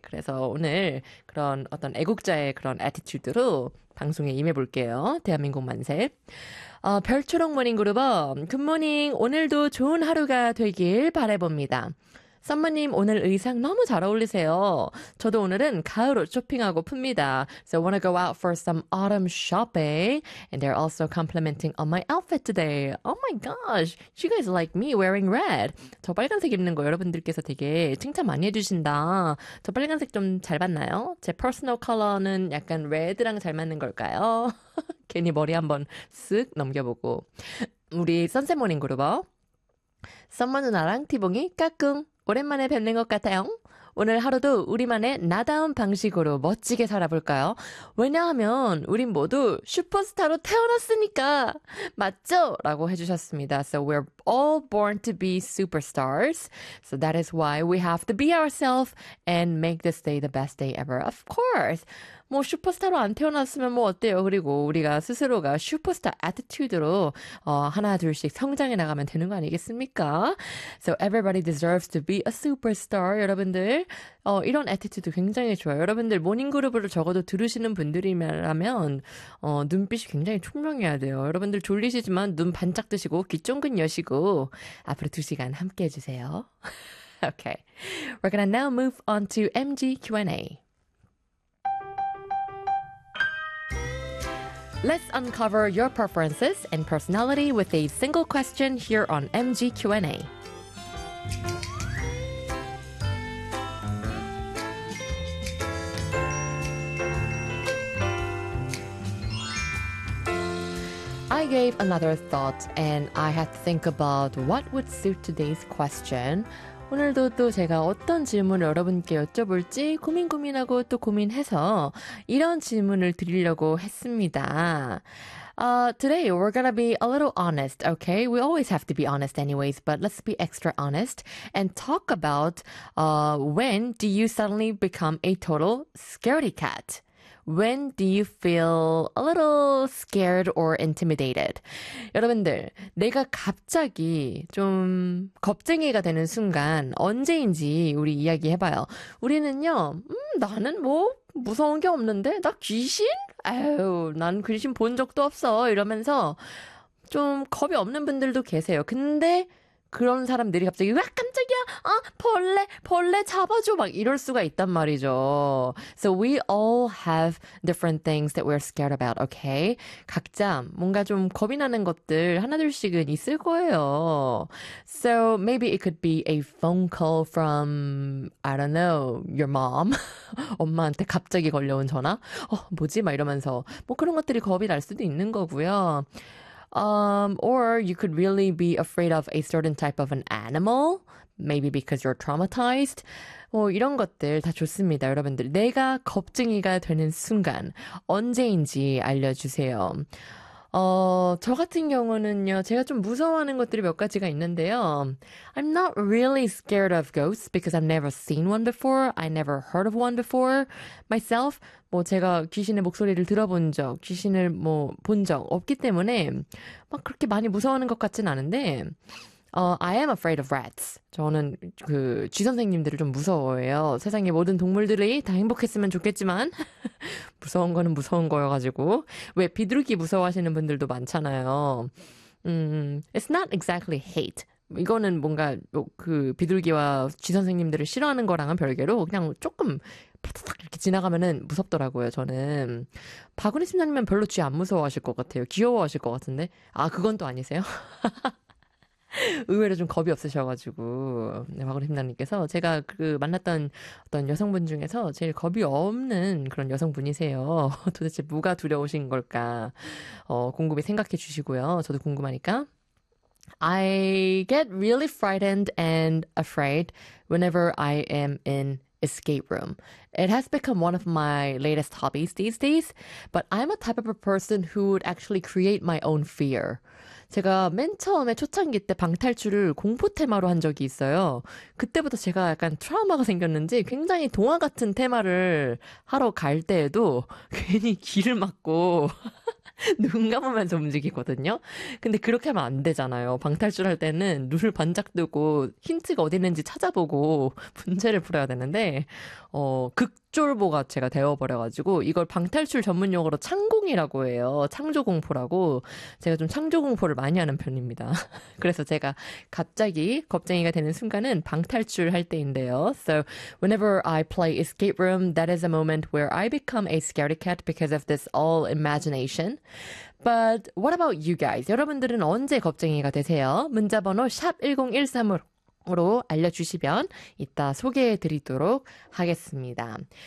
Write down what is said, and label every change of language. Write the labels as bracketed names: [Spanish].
[Korean] 그래서 오늘 그런 어떤 애국자의 그런 애티튜드로 방송에 임해볼게요. 대한민국 만세. 별초록 모닝그룹은 굿모닝. 오늘도 좋은 하루가 되길 바라봅니다. 썸머님, 오늘 의상 너무 잘 어울리세요. 저도 오늘은 가을 옷 쇼핑하고 풉니다. [English] So, wanna go out for some autumn shopping. And they're also complimenting on my outfit today. Oh my gosh. You guys like me wearing red. [Korean] 저 빨간색 입는 거 여러분들께서 되게 칭찬 많이 해주신다. 저 빨간색 좀잘 맞나요? 제 [English] personal color [Korean] 는 약간 레드랑 잘 맞는 걸까요? 괜히 머리 한번 쓱 넘겨보고. 우리 선샘 모닝 그룹어. 썸머 누나랑 티봉이 까꿍. 오랜만에 뵙는 것 같아요. 오늘 하루도 우리만의 나다운 방식으로 멋지게 살아볼까요? 왜냐하면 우린 모두 슈퍼스타로 태어났으니까 맞죠? 라고 해주셨습니다. [English] So we're all born to be superstars. So that is why we have to be ourselves and make this day the best day ever. Of course. [Korean] 뭐 슈퍼스타로 안 태어났으면 뭐 어때요? 그리고 우리가 스스로가 슈퍼스타 애티튜드로 하나 둘씩 성장해 나가면 되는 거 아니겠습니까? [English] So everybody deserves to be a superstar. [Korean] 여러분들. 이런 애티튜드 굉장히 좋아요. 여러분들 모닝그룹을 적어도 들으시는 분들이라면 눈빛이 굉장히 총명해야 돼요. 여러분들 졸리시지만 눈 반짝 뜨시고 귀 쫑긋 여시고 앞으로 2시간 함께해 주세요. [English] Okay. We're gonna now move on to MG Q&A. Let's uncover your preferences and personality with a single question here on MG Q&A. I gave another thought and I had to think about what would suit today's question. [Korean] 오늘도 또 제가 어떤 질문을 여러분께 여쭤볼지 고민 고민하고 또 고민해서 이런 질문을 드리려고 했습니다. [English] Today we're gonna be a little honest, okay? We always have to be honest anyways, but let's be extra honest and talk about when do you suddenly become a total scaredy cat? When do you feel a little scared or intimidated? [Korean] 여러분들, 내가 갑자기 좀 겁쟁이가 되는 순간 언제인지 우리 이야기해봐요. 우리는요, 나는 뭐 무서운 게 없는데? 나 귀신? 에휴, 난 귀신 본 적도 없어. 이러면서 좀 겁이 없는 분들도 계세요. 근데 그런 사람들이 갑자기 으악 깜짝이야. 벌레 잡아줘 막 이럴 수가 있단 말이죠. [English] So we all have different things that we're scared about, okay? [Korean] 각자 뭔가 좀 겁이 나는 것들 하나둘씩은 있을 거예요. [English] So maybe it could be a phone call from I don't know, your mom. [Korean] 엄마한테 갑자기 걸려온 전화? 뭐지? 막 이러면서 뭐 그런 것들이 겁이 날 수도 있는 거고요. [English] Or you could really be afraid of a certain type of an animal, maybe because you're traumatized. [Korean] 뭐, 이런 것들 다 좋습니다, 여러분들. 내가 겁쟁이가 되는 순간, 언제인지 알려주세요. 저 같은 경우는요, 제가 좀 무서워하는 것들이 몇 가지가 있는데요. [English] I'm not really scared of ghosts because I've never seen one before. I never heard of one before myself. [Korean] 뭐, 제가 귀신의 목소리를 들어본 적, 귀신을 뭐, 본적 없기 때문에 막 그렇게 많이 무서워하는 것 같진 않은데, [English] I am afraid of rats. [Korean] 저는 그, 쥐 선생님들을 좀 무서워해요. 세상의 모든 동물들이 다 행복했으면 좋겠지만. 무서운 거는 무서운 거여가지고. 왜, 비둘기 무서워하시는 분들도 많잖아요. [English] It's not exactly hate. [Korean] 이거는 뭔가, 그, 비둘기와 쥐 선생님들을 싫어하는 거랑은 별개로 그냥 조금, 파타닥 이렇게 지나가면은 무섭더라고요, 저는. 박은희 팀장님은 별로 쥐안 무서워하실 것 같아요. 귀여워하실 것 같은데. 아, 그건 또 아니세요? 의외로 좀 겁이 없으셔가지고, 네, 마그리 팀장님께서 제가 그 만났던 어떤 여성분 중에서 제일 겁이 없는 그런 여성분이세요. 도대체 뭐가 두려우신 걸까? 곰곰이 생각해 주시고요. 저도 궁금하니까. [English] I get really frightened and afraid whenever I am in escape room. It has become one of my latest hobbies these days, but I'm a type of a person who would actually create my own fear. [Korean] 제가 맨 처음에 초창기 때 방탈출을 공포 테마로 한 적이 있어요. 그때부터 제가 약간 트라우마가 생겼는지 굉장히 동화 같은 테마를 하러 갈 때에도 괜히 길을 막고 눈 감으면서 움직이거든요. 근데 그렇게 하면 안 되잖아요. 방탈출할 때는 눈을 반짝 뜨고 힌트가 어디 있는지 찾아보고 문제를 풀어야 되는데 극졸보가 제가 되어버려가지고 이걸 방탈출 전문 용어로 창공이라고 해요. 창조공포라고. 제가 좀 창조공포를 많이 하는 편입니다. 그래서 제가 갑자기 겁쟁이가 되는 순간은 방탈출 할 때인데요. [English] So whenever I play escape room, that is a moment where I become a scaredy cat because of this all imagination. But what about you guys? [Korean] 여러분들은 언제 겁쟁이가 되세요? 문자번호 샵 1013으로. 으로 알려주시면 이따 소개해 드리도록 하겠습니다.